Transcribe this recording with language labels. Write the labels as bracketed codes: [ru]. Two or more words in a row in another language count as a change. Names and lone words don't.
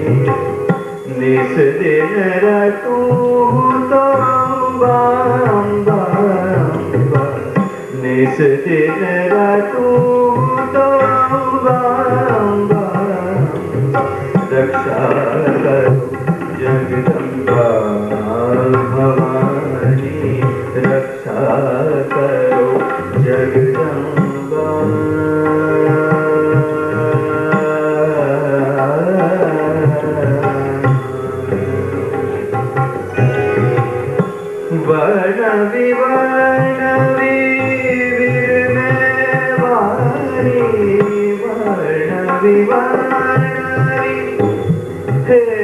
[hi] निस दिन रटू तो अम्बा अम्बा अम्बा निस दिन रटू तो अम्बा अम्बा रक्षा करो जगदम्बा भवानी रक्षा करो जगदम्बा। [gu] વર્ણવી વર્ણવી વિરમે વાણી વર્ણવી વર્ણવી હે